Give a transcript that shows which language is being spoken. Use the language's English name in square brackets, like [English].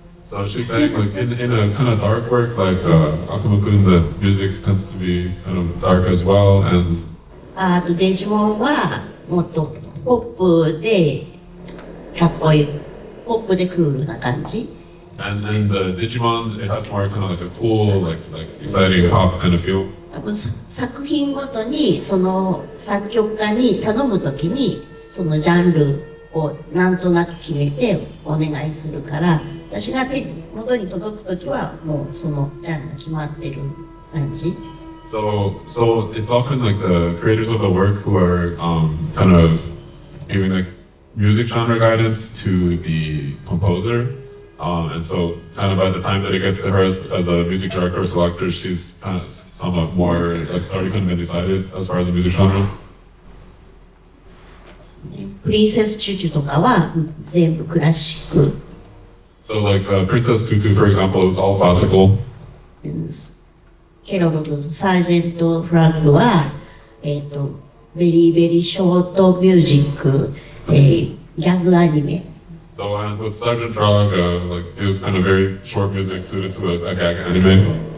[English] So she's saying like in a kind of dark work like Akuma-kun, the music tends to be kind of dark as well, and [Japanese] あとデジモンはもっとポップでかっこいい、ポップでクールな感じ。 [English] And the Digimon, it has more kind of like a cool, like exciting pop kind of feel. [Japanese] 多分作品ごとにその作曲家に頼むときにそのジャンルをなんとなく決めてお願いするから、私が手元に届くときはもうそのジャンルが決まってる感じ。 [English] So it's often like the creators of the work who are kind of giving like music genre guidance to the composer. And so kind of by the time that it gets to her as a music director or selector, she's kind of somewhat more, like it's already kind of been decided as far as the music genre. [Japanese] プリンセスチュチュとかは全部クラシック。 [English] So like Princess Tutu, for example, is all classical. [Japanese] ケロロとサージェント・フラッグは、ベリーベリーショートミュージック、ギャグアニメ。 [English] So and with Sergeant Frog, like it was kind of very short music suited to a gag anime.